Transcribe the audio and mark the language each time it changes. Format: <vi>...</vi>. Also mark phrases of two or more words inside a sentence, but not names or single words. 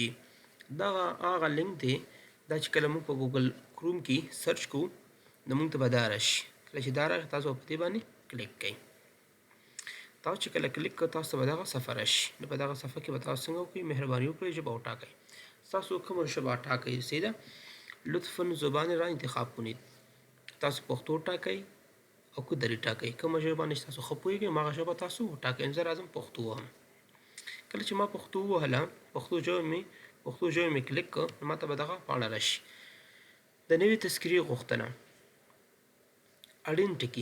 <ps>دا هغه لینک دی دا چې کله موږ په ګوګل کروم کې سرچ کوو نو موږ ته به دا راشي. کله چې دا راغی تاسو په دې باندې کلیک کړئ. تاسو چې کله کلیک کړئ تاسو ته به دغه صفحه راشي. نو په دغه صفحه کې به تاسو څنګه وکړئ، مهرباني وکړئ ژبه وټاکئ. تاسو کومه ژبه ټاکئ سیده</ps> <fa>لطفاً زبان را انتخاب کنید.</fa> <ps>تاسو پښتو ټاکئ او که دري ټاکئ. کومه ژبه باندې تاسو ښه پوهېږئ هغه ژبه تاسو وټاکئ. زه راځم پښتو وهم. کله چې ما پښتو ووهله پښتو ژبه مې کلیک کړ نو ماته به دغه پاڼه راشي. د نوې تذکرې غوښتنه اړین ټکي.</ps>